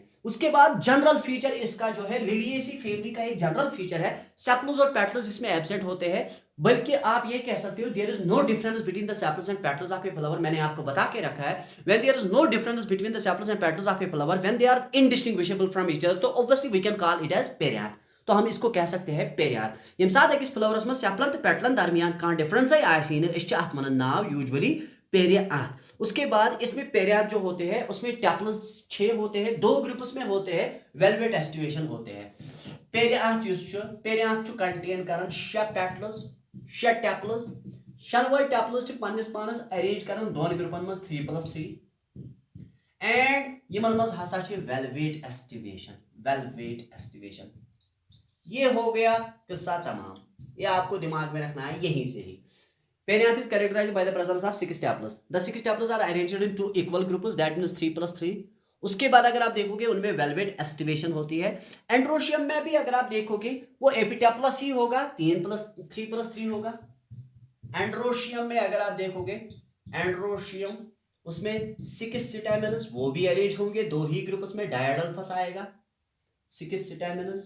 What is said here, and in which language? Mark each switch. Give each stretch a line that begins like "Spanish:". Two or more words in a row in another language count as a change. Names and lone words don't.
Hindi: उसके बाद
English: general feature
Hindi: इसका जो है,
English: Liliaceae family
Hindi: का एक
English: general feature
Hindi: है, सेपल्स और पेटल्स इसमें एब्सेंट होते हैं, बल्कि आप ये कह सकते हो
English: there is no difference between the sepals and petals of a flower.
Hindi: मैंने आपको बता के रखा है
English: when there is no difference between the sepals and petals of a flower, when they are indistinguishable from each other, तो obviously we can call it as perianth।
Hindi: तो हम इसको कह सकते हैं पेरियाथ।
Kashmiri: यम साथ अकिस फ्लावरस में सेपलन तो पेटलन दरमियान कहां डिफरेंस आसी न इस अत वनान नाव यूजुअली पेरियाथ।
Hindi: उसके बाद इसमें पेरियाथ जो होते हैं उसमें टैपल्स 6 होते हैं, दो ग्रुप्स में होते हैं,
English: valvate aestivation
Hindi: होते हैं।
Kashmiri: पेरियाथ पेरियाथ कंटेन कर 6 पेटल्स 6 टैपल्स, शनवे टैपल्स पन्निस पानस अरेंज कर दोन ग्रुपन में 3+3 एंड यमन मज हसा
English: valvate aestivation. valvate aestivation
Hindi: ये हो गया किस्सा तमाम, ये आपको दिमाग में रखना है यहीं से ही।
English: Perianth is characterized by the presence of 6 staples. The 6 staples are arranged in 2 equal groups, that means 3+3.
Hindi: उसके बाद अगर आप देखोगे उनमें
English: valvate aestivation
Hindi: होती है। एंड्रोशियम में भी अगर आप देखोगे वो एपिटेप्लस ही होगा, 3+3 होगा। एंड्रोशियम में अगर आप देखोगे, एंड्रोशियम उसमें 6 स्टैमेनस वो भी अरेंज होंगे दो ही ग्रुप्स में, डायडल्फस आएगा 6 स्टैमेनस।